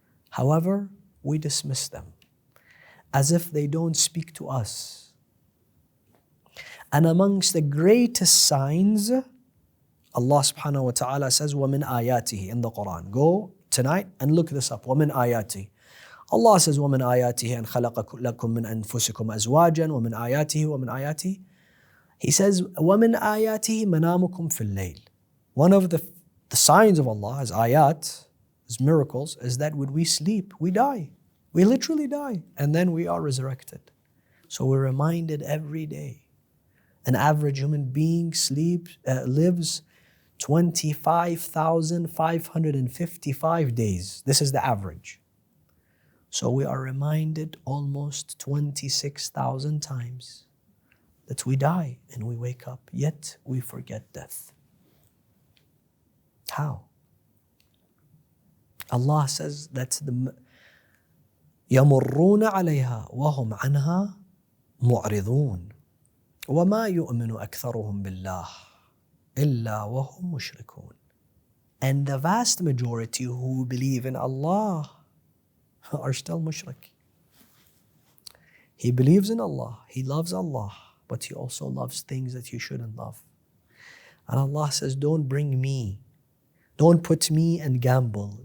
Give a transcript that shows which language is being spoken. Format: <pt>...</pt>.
<en>However, we dismiss them as if they don't speak to us. And amongst the greatest signs, Allah subhanahu wa ta'ala says,</en> <ar>وَمِنْ آيَاتِهِ</ar> <en>in the Quran. Go tonight and look this up.</en> <ar>وَمِنْ آيَاتِهِ.</ar> <en>Allah says,</en> <ar>وَمِنْ آيَاتِهِ أَنْ خَلَقَ لَكُم مِّنْ أَنفُسِكُمْ أَزْوَاجًا وَمِنْ آيَاتِهِ وَمِنْ آيَاتِهِ.</ar> <en>He says,</en> <ar>وَمِنْ آيَاتِهِ مَنَامُكُمْ فِي اللَّيْلِ.</ar> <en>One of the signs of Allah, as ayat, as miracles, is that when we sleep, we die. We literally die. And then we are resurrected. So we're reminded every day. An average human being lives 25,555 days. This is the average. So we are reminded almost 26,000 times that we die and we wake up, yet we forget death. How? Allah says that the</en> <ar>يَمُرُّونَ عَلَيْهَا وَهُمْ عَنْهَا مُعْرِضُونَ وَمَا يُؤْمِنُ أَكْثَرُهُم بِاللَّهِ إِلَّا وَهُمْ مُشْرِكُونَ.</ar> <en>And the vast majority who believe in Allah are still mushrik. He believes in Allah, he loves Allah, but he also loves things that he shouldn't love. And Allah says, don't bring me. Don't put me in gamble.</en>